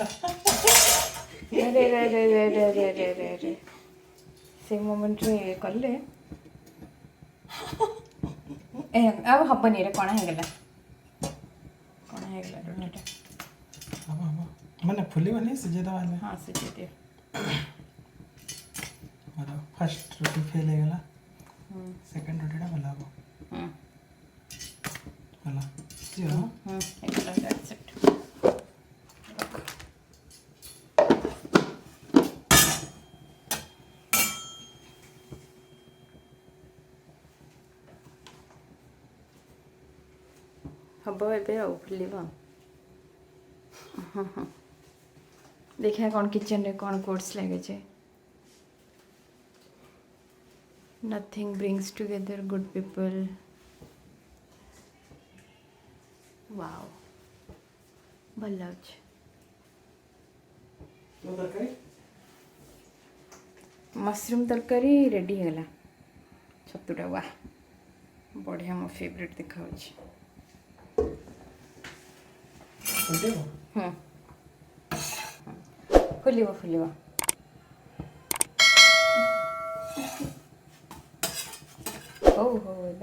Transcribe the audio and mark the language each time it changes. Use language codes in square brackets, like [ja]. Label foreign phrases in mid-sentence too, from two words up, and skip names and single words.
[or] ରେ ସେଇ ମୋମେଣ୍ଟରେ କଲେ ଏ ଆଉ ହବନି ଏଇଟା କଣା ହେଇଗଲା ରୁଟିଟା ହବ ହବ ମାନେ ଫୁଲିବନି ସିଝେଇଦେବା ହେଲେ ହଁ ସିଝେଇ ଦିଅ ମୋର ଫାର୍ଷ୍ଟ ରୁଟି ଫେଲ୍ ହେଇଗଲା ସେକେଣ୍ଡ ରୁଟିଟା ଭଲ ହବ ହେଲା ହେଇଗଲା ହେଇଗଲା [en] that's it [or] ହବ ଏବେ ଆଉ ଫୁଲିବ ଦେଖିବା କ'ଣ କିଚେନରେ କ'ଣ କୋର୍ସ ଲାଗିଛି [en] nothing brings together good people [or] wow ଭଲ ଲାଗୁଛି ମସରୁମ୍ ତରକାରୀ ରେଡ଼ି ହେଇଗଲା ଛତୁଟା ବା ବଢ଼ିଆ ମୋ ଫେଭରେଟ୍ ଦେଖାଉଛି ଫୁଲିବ ଫୁଲିବ ହଉ ହଉ ଏବେ